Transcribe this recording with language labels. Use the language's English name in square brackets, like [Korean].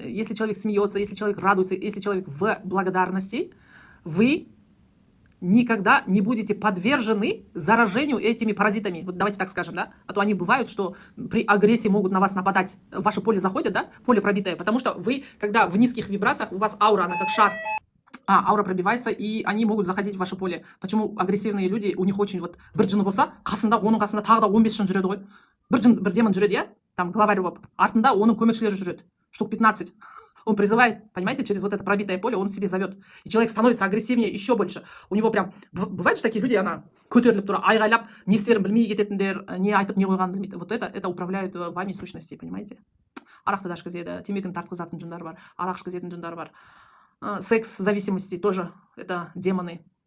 [Russian] Если человек смеется, если человек радуется, если человек в благодарности, вы никогда не будете подвержены заражению этими паразитами. Вот давайте так скажем, да? А то они бывают, что при агрессии могут на вас нападать. В ваше поле заходят, да? Поле пробитое. Потому что вы, когда в низких вибрациях, у вас аура, она как шар. Аура пробивается, и они могут заходить в ваше поле. Почему агрессивные люди, у них очень вот [Kazakh] бір жыны болса, оның қасында тағы да 15 жын жүреді ғой. Бір демон жүреді, я? [Russian] Там главарь [Kazakh] болып. Артында оның көмекшілері жүреді. [Russian] Штук 15. Он призывает, понимаете, через вот это пробитое поле он себе зовет. И человек становится агрессивнее еще больше. У него прям... Бывают же такие люди, [Kazakh] она көтеріліп тұра, айғайлап, не істерін білмей кететіндер, не айтып, не қойғанын білмейді. [Russian] Вот это управляют вами сущности, понимаете? [Kazakh] Арақты да ішкізеді, темекіні тартқызатын жындар бар, арақ ішкізетін жындар бар. [Russian] Секс зависимости тоже это демоны.